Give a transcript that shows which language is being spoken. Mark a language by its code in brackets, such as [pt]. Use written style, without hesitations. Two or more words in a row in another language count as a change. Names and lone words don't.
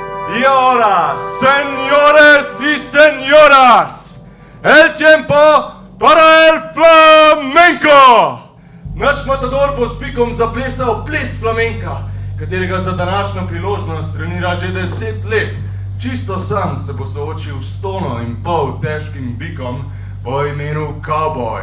[es] Y ahora, señores y señoras, el tiempo para el flamenco! [sl] Naš matador bo s Bikom zaplesal ples flamenka, katerega za današnjo priložnost trenira že 10 let. Čisto sam se bo soočil s tonno-in-pol težkim bikom po imenu Cowboy.